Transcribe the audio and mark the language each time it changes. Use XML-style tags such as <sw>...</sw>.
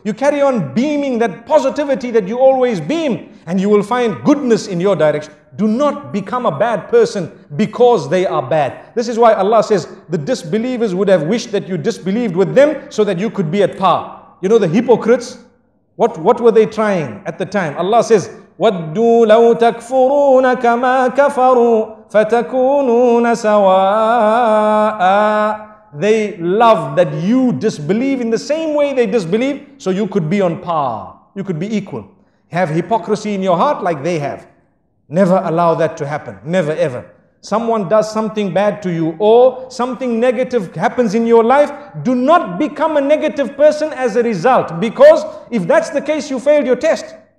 <en>You carry on beaming that positivity that you always beam, and you will find goodness in your direction. Do not become a bad person because they are bad. This is why Allah says the disbelievers would have wished that you disbelieved with them so that you could be at par. You know the hypocrites? What were they trying at the time? Allah says,</en> <ar>وَدُّوا لَوْ تَكْفُرُونَ كَمَا كَفَرُوا فَتَكُونُونَ سَوَاءً.</ar> <en>They love that you disbelieve in the same way they disbelieve, so you could be on par. You could be equal. Have hypocrisy in your heart like they have. Never allow that to happen. Never ever. Someone does something bad to you or something negative happens in your life, do not become a negative person as a result, because if that's the case, you failed your test.</en>